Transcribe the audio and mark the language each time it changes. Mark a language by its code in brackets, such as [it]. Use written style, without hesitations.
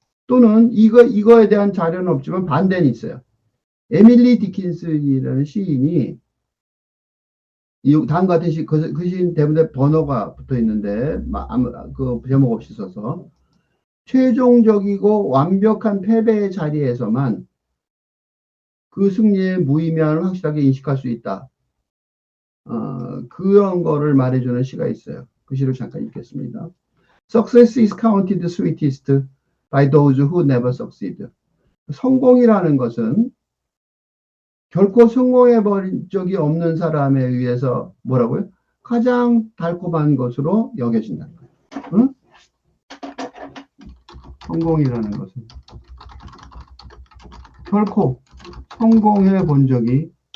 [ko] 또는 이거에 대한 자료는 없지만 반대는 있어요. 에밀리 디킨슨이라는 시인이 다음과 같은 그 시인 대부분에 번호가 붙어 있는데 그 제목 없이 써서 최종적이고 완벽한 패배의 자리에서만 그 승리의 무의미함을 확실하게 인식할 수 있다. 그런 거를 말해주는 시가 있어요. 그 시를 잠깐 읽겠습니다. [en] Success is counted sweetest by those who never succeed. [ko] 성공이라는 것은 결코 성공해 버린 적이 없는 사람에 의해서 뭐라고요? 가장 달콤한 것으로 여겨진다는 거예요. 응? 성공이라는 것은 결코 성공해 본 적이